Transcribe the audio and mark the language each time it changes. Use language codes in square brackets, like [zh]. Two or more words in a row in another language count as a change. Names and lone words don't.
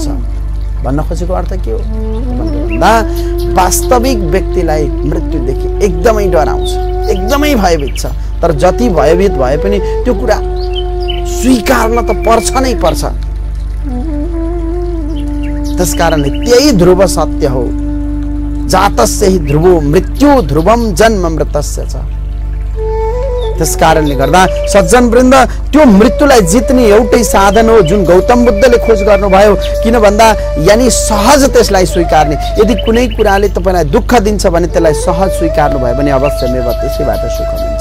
[ne] भन्न खोजेको अर्थ के हो भन्दा वास्तविक व्यक्तिलाई मृत्युदेखि एकदमै डर आउँछ, एकदमै भयभीत छ। तर जति भयभीत भए पनि त्यो कुरा स्वीकार्न त पर्छ नै पर्छ। त्यसकारणले त्यही ध्रुव सत्य हो, [sa] जातस्य हि ध्रुवो मृत्यु ध्रुवम जन्म मृतस्य छ। [ne] त्यसकारणले गर्दा सज्जनवृन्द, त्यो मृत्युलाई जित्ने एउटै साधन हो जुन गौतम बुद्धले खोज गर्नुभयो। किन भन्दा यानि सहज त्यसलाई स्वीकार्ने। यदि कुनै कुराले तपाईँलाई दुःख दिन्छ भने त्यसलाई सहज स्वीकार्नु भयो भने अवश्यमेव त्यसैबाट सुख मिल्छ।